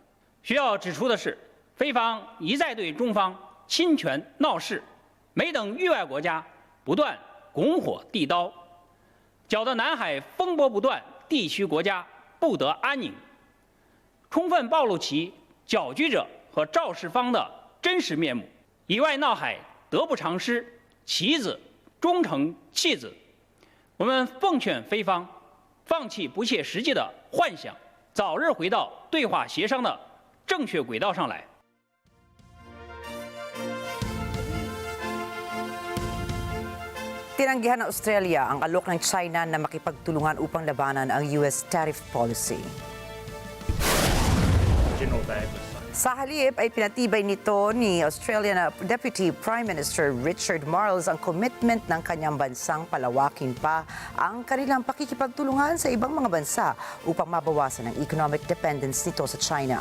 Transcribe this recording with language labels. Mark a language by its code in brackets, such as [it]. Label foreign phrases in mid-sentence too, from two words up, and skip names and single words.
[zh] 需要指出的是，菲方一再对中方侵权闹事，没等域外国家不断拱火递刀，搅得南海风波不断，地区国家不得安宁，充分暴露其 搅局者和肇事方的真实面目，以外闹海得不偿失，棋子终成弃子。我们奉劝菲方放弃不切实际的幻想，早日回到对话协商的正确轨道上来。 [tl] Tinanggihan ng Australia ang alok ng China na makipagtulungan upang labanan ang [en] US tariff policy. [tl] Sa halip ay pinatibay nito ni Australian Deputy Prime Minister Richard Marles ang commitment ng kanyang bansang palawakin pa ang kanilang pakikipagtulungan sa ibang mga bansa upang mabawasan ang [en] economic dependence [tl] nito sa China.